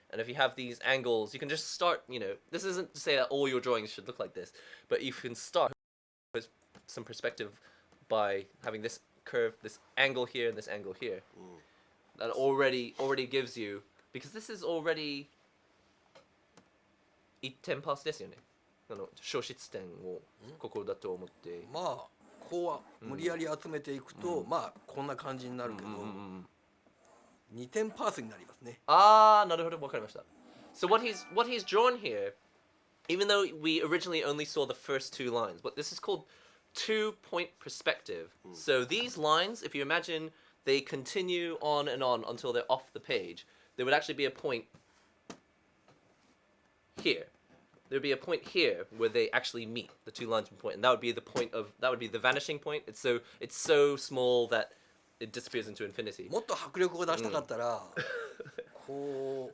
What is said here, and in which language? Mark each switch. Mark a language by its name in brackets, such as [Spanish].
[English] And if you have these angles, you can just start, this isn't to say that all your drawings should look like this, but you can start with some perspective by having this curve, this angle here and this angle here. That already gives you, because this is already [Japanese] 1点パースですよね。小失点をここだと思って。まあここは無理やり集めていくと、まあこんな感じになるけど、2点パースになりますね。なるほど、わかりました。 [English] So what he's drawn here, even though we originally only saw the first two lines, but this is called 2-point perspective. So these lines, if you imagine they continue on and on until they're off the page, there would actually be a point here. There'd be a point here where they actually meet, the two lines would point, and that would be the vanishing point. It's so small that it disappears into infinity. [Japanese] もっと迫力を出したかったら、こう